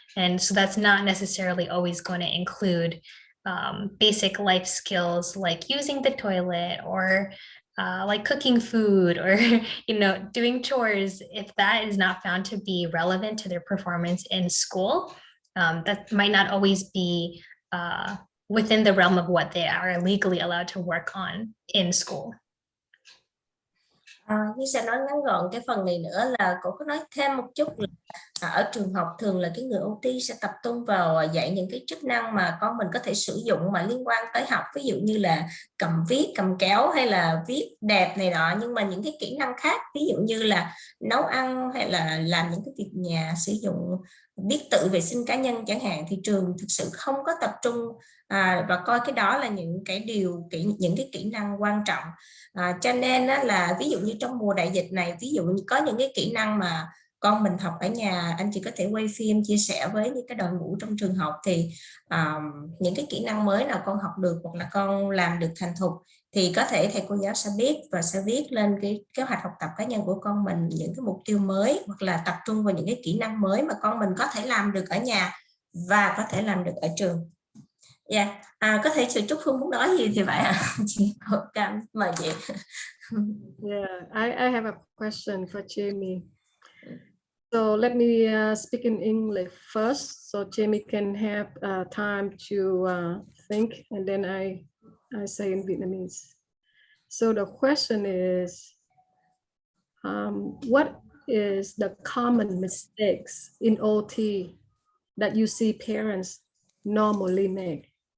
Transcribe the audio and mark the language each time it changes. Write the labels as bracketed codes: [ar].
[en] And so that's not necessarily always going to include basic life skills like using the toilet or like cooking food or doing chores. If that is not found to be relevant to their performance in school, that might not always be within the realm of what they are legally allowed to work on in school. [vi] Như sẽ nói ngắn gọn cái phần này nữa là cô có nói thêm một chút là ở trường học thường là cái người OT sẽ tập trung vào dạy những cái chức năng mà con mình có thể sử dụng mà liên quan tới học, ví dụ như là cầm viết, cầm kéo hay là viết đẹp này nọ, nhưng mà những cái kỹ năng khác ví dụ như là nấu ăn hay là làm những cái việc nhà, sử dụng biết tự vệ sinh cá nhân chẳng hạn, thì trường thực sự không có tập trung và coi cái đó là những cái kỹ năng quan trọng. Cho nên là ví dụ như trong mùa đại dịch này, ví dụ như có những cái kỹ năng mà con mình học ở nhà, anh chị có thể quay phim chia sẻ với những cái đội ngũ trong trường học, thì những cái kỹ năng mới nào con học được hoặc là con làm được thành thục thì có thể thầy cô giáo sẽ biết và sẽ viết lên cái kế hoạch học tập cá nhân của con mình những cái mục tiêu mới, hoặc là tập trung vào những cái kỹ năng mới mà con mình có thể làm được ở nhà và có thể làm được ở trường. Yeah. Có thể chị Trúc Phương muốn nói gì thì vậy ạ. Chị cảm mời chị. [en] Yeah, I have a question for Jamie. So let me speak in English first, so Jamie can have time to think, and then I say in Vietnamese. So the question is, what is the common mistakes in OT that you see parents normally make?